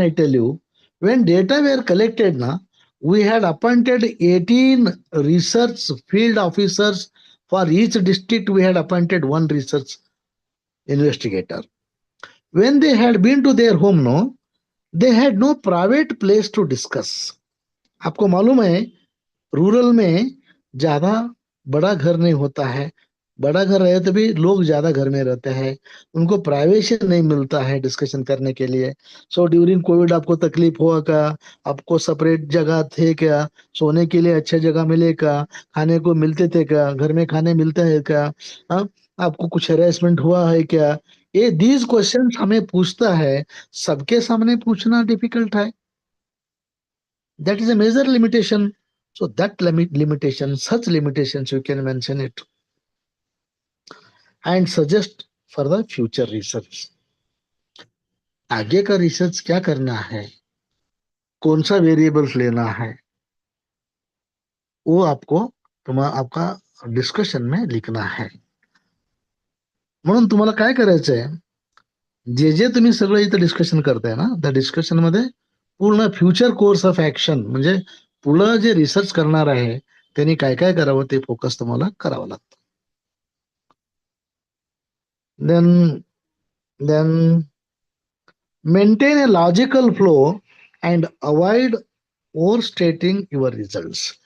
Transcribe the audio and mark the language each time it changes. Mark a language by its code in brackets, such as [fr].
[en] I tell you, when data were collected, we had appointed 18 research field officers. For each district, we had appointed one research investigator. When they had been to their home, they had no private place to discuss. [hi] आपको मालूम है rural में ज्यादा बड़ा घर नहीं होता है. बड़ा घर रहे तो भी लोग ज्यादा घर में रहते हैं, उनको प्राइवेसी नहीं मिलता है डिस्कशन करने के लिए. सो ड्यूरिंग कोविड आपको तकलीफ हुआ क्या? आपको सेपरेट जगह थे क्या? सोने के लिए अच्छे जगह मिले क्या? खाने को मिलते थे क्या? घर में खाने मिलते हैं क्या? आपको कुछ हेरेसमेंट हुआ है क्या? ये [en] these questions [hi] हमें पूछता है. सबके सामने पूछना डिफिकल्ट है. That is a major limitation. So that limitation, such limitations, you can mention it and suggest for the future research. आगे का रिसर्च क्या करना है, कौन सा वेरिएबल्स लेना है, वो आपका डिस्कशन में लिखना है. [mr] म्हणून तुम्हाला काय करायचंय, जे तुम्ही सगळं इथं डिस्कशन करताय ना, त्या डिस्कशन मध्ये पूर्ण [en] future course of action, [mr] म्हणजे पुढं जे रिसर्च करणार आहे त्यांनी काय काय करावं ते फोकस तुम्हाला करावं लागतं. [en] then maintain a logical flow and avoid overstating your results.